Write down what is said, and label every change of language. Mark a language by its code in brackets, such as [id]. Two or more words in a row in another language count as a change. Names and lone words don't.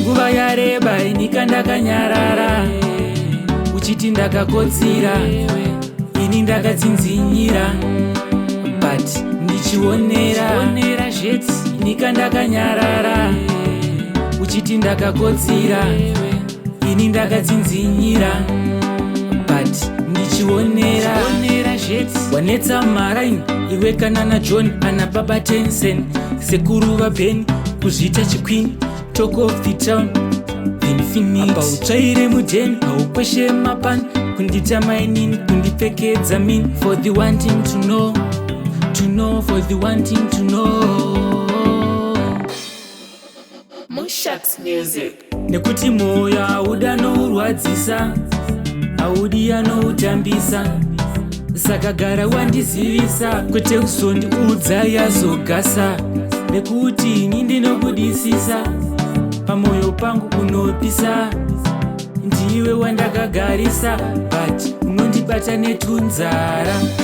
[sn] Nguva yareba ini kandakanyarara, uchiti ndakakotsira, ini ndakatsinzinyira, but ndichionera, ini kandakanyarara, uchiti ndakakotsira, ini ndakatsinzinyira, but ndichionera. Wanetsa marain, iwe kana na John, ana baba ten cent, sekuru vapen, kuzvita chiqueen, [en] talk of the town, Infinity. [sn] Apa utsvaire mudhen, haukweshe mapan, kunditama inini, kundipfekedza min, [en] for the wanting to know, [sn] to know, for the wanting to know. Mushax Music. Nekuti moyo hauda nourwadzisa, haudi anoutambisa, saka gara wandizivisa, kwete kuzondiudza yazogasa, nekuti ini ndinobudisisa, pamoyo pangu unopisa, ndiwe wandakagarisa, but unondibata netunzara.